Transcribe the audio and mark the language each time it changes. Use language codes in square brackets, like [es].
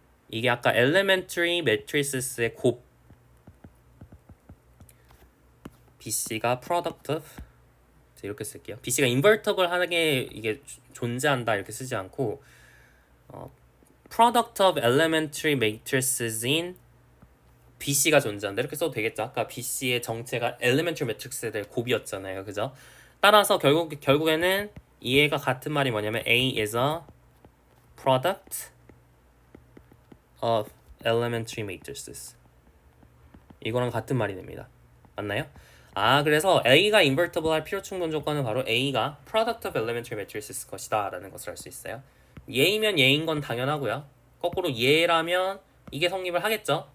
[ko] 이게 아까 elementary matrices의 곱 BC가 product of 이렇게 쓸게요. BC가 invertible 하게 이게 존재한다 이렇게 쓰지 않고 product of elementary matrices in BC가 존재한다 이렇게 써도 되겠죠. 아까 BC의 정체가 elementary matrix에 대해 곱이었잖아요, 그죠? 따라서 결국에는 이해가 같은 말이 뭐냐면 [en] A is a product of elementary matrices. [ko] 이거랑 같은 말이 됩니다. 맞나요? 그래서 A가 invertible 할 필요 충분 조건은 바로 A가 [en] product of elementary matrices [ko] 것이다 라는 것을 알 수 있어요. 얘이면 얘인 건 당연하고요. 거꾸로 얘라면 이게 성립을 하겠죠.